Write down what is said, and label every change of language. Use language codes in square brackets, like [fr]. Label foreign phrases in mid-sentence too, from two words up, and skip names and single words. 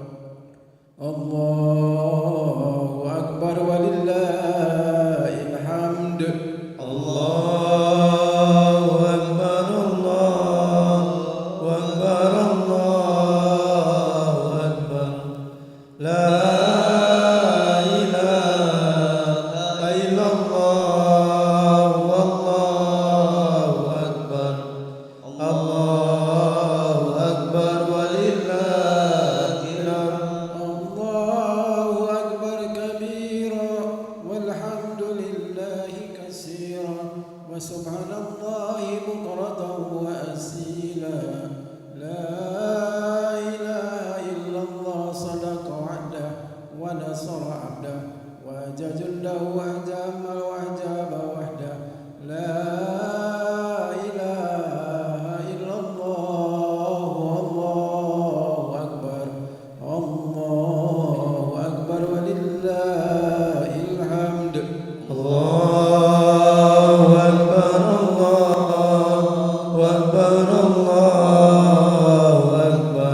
[ar] الله أكبر ولله الحمد. الله أكبر الله أكبر الله أكبر. لا إله إلا الله والله أكبر. الله أكبر ولله الحمد. الله أكبر كبيرا والحمد لله كثيرا وسبحان الله بكرة وأصيلا. لا إله إلا الله صدق وعده ونصر عبده وجد الله وحده وأجاب وحده. لا إله إلا الله الله أكبر. الله أكبر ولله الحمد. الله أكبر الله أكبر الله أكبر.